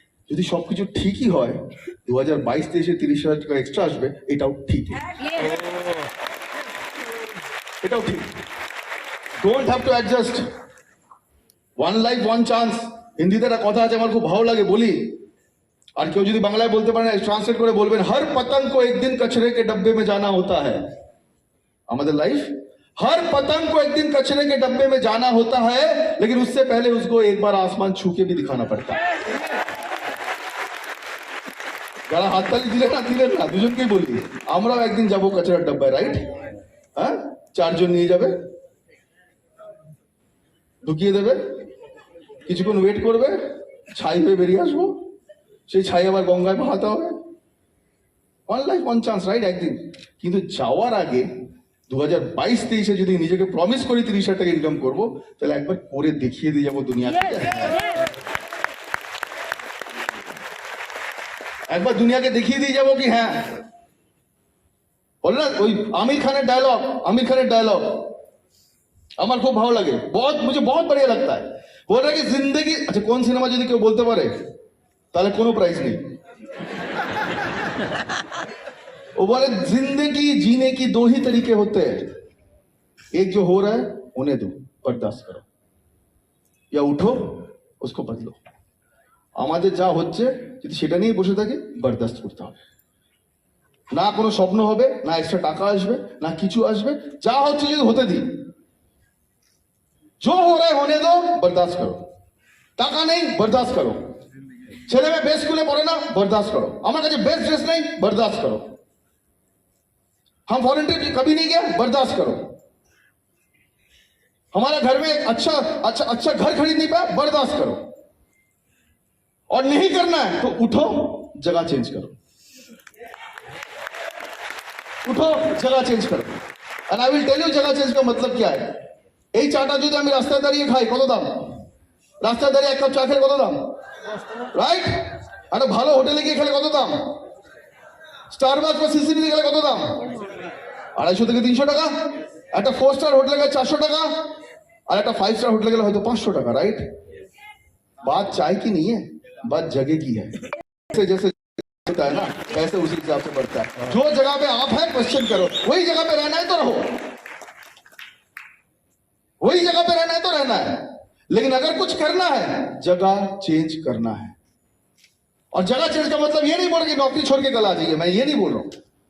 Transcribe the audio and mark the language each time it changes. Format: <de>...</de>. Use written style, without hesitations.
<bn>যদি সবকিছু ঠিকই হয়, 2022-23-এ 30,000 টাকা এক্সট্রা আসবে, এটাও ঠিক, এটাও ঠিক।</bn> <en>Don't have to adjust. One life one chance,</en> <bn>হিন্দিতে একটা কথা আছে আমার খুব ভালো লাগে, বলি। আর কেউ যদি বাংলায় বলতে পারেন ট্রান্সলেট করে বলবেন,</bn> <hi>হর পতঙ্গ কো একদিন কচরে কে ডব্বে মে জানা হোতা হ্যায়।</hi> <bn>আমাদের লাইফ</bn> <hi>हर पतंग को एक दिन कचरे के डब्बे में जाना होता है, लेकिन उससे पहले उसको एक बार आसमान छू के भी दिखाना पड़ता है।</hi> <bn>যারা হাততালি দিলেন না দুজনকেই বলি, আমরাও একদিন যাবো কাচরার ডাব্বায়, রাইট? হ্যাঁ, চারজন নিয়ে যাবে, ঢুকিয়ে দেবে, কিছুক্ষণ ওয়েট করবে, ছাই হয়ে বেরিয়ে আসবো, সেই ছাই আবার গঙ্গায় ভাসাতে হবে।</bn> <en>one life one chance,</en> <bn>right? একদিন। কিন্তু যাওয়ার আগে 2022-23-এ যদি নিজেকে প্রমিস করি 30,000 টাকা ইনকাম করবো, তাহলে একবার করে দেখিয়ে দিয়ে যাবো দুনিয়াকে। একবার দুনিয়াকে দেখিয়ে দিয়ে যাবো কি হ্যাঁ, বল না ওই आमिर खान डायलॉग আমার খুব ভালো লাগে,</bn> <hi>मुझे बहुत बढ़िया लगता है। बोल रहा है कि जिंदगी, अच्छा</hi> <bn>কোন সিনেমা যদি কেউ বলতে পারে তাহলে কোনো প্রাইজ নেই।</bn> <hi>वो बोले जिंदगी जीने की 2 ही तरीके होते हैं, एक जो हो रहा है उन्हें दो, बर्दाश्त करो, या उठो उसको बदलो।</hi> <bn>আমাদের যা হচ্ছে যদি সেটা নিয়ে বসে থাকি, বরদাস্ত করতে হবে। না কোনো স্বপ্ন হবে, না এক্সট্রা টাকা আসবে, না কিছু আসবে, যা হচ্ছে যদি হতে দিই।</bn> <hi>जो हो रहा है होने दो, बर्दाश्त करो।</hi> <bn>টাকা নেই, বরদাস্ত করো। ছেলে মেয়ে বেস্ট স্কুলে পড়ে না, বরদাস্ত করো। আমার কাছে বেস্ট ড্রেস নেই,</bn> <hi>बर्दाश्त करो। हम वॉलंटियर कभी नहीं गया, बर्दाश्त करो। हमारा घर में अच्छा घर खरीद नहीं पाया, बर्दाश्त करो। और नहीं करना है तो उठो, जगह चेंज करो, उठो जगह चेंज करो।</hi> <en>and I will tell you</en> <hi>जगह चेंज का मतलब क्या है।</hi> <bn>এই চাটা যদি আমি রাস্তায় দাঁড়িয়ে খাই, কত দাম? রাস্তায় দাঁড়িয়ে এক কাপ চা খেলে কত দাম, রাইট? একটা ভালো হোটেলে গিয়ে খেলে কত দাম? স্টারবাকস বা সিসিবিতে গেলে কত দাম? 250 থেকে 300 টাকা। একটা 4 স্টার হোটেলে গেলে 400 টাকা, আর একটা 5 স্টার হোটেলে গেলে হয়তো 500 টাকা, রাइट?</bn> <hi>बात चाय की नहीं है, बात जगह की है। जैसे होता है ना, ऐसे उसी हिसाब से बढ़ता है। जो जगह पे आप है क्वेश्चन करो, वही जगह पे रहना है तो रहो, वही जगह पे रहना है तो रहना है। लेकिन अगर कुछ करना है, जगह चेंज करना है। और जगह चेंज का मतलब ये नहीं बोल रहा कि नौकरी छोड़ के कल आ जाइए, मैं ये नहीं बोल रहा हूं।</hi>